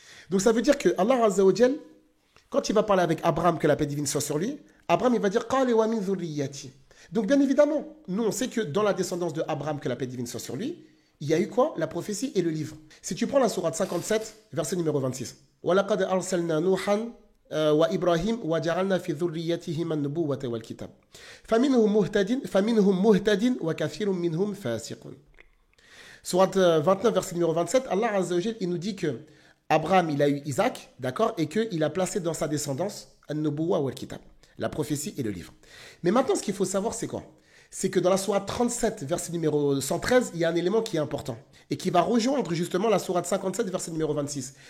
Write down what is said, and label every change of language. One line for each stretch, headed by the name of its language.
French: Donc ça veut dire que Allah Azza wa Jal, quand il va parler avec Abraham, que la paix divine soit sur lui, Abraham il va dire
Arabic: Qali wa min dhurriyyati.
French: Donc bien évidemment, nous on sait que dans la descendance de Abraham, que la paix divine soit sur lui, il y a eu quoi? La prophétie et le livre. Si tu prends la sourate 57, verset numéro 26.
Arabic: Wa laqad arsalna Nuhan وإبراهيم وجعلنا في ذريتهما النبوة والكتاب فمنهم مهتد وكثير منهم فاسقون.
French: Sourate 29, verset numéro 27, Allah Azza wa Jal, il nous dit que Abraham, il a eu Isaac, d'accord, et qu'il a placé dans sa descendance
Arabic: An-Nubuwa wal-Kitab,
French: la prophétie et le livre. Mais maintenant, ce qu'il faut savoir, c'est quoi? C'est que dans la sourate 37, verset numéro 113, il y a un élément qui est important et qui va rejoindre justement la sourate 57, verset numéro 26.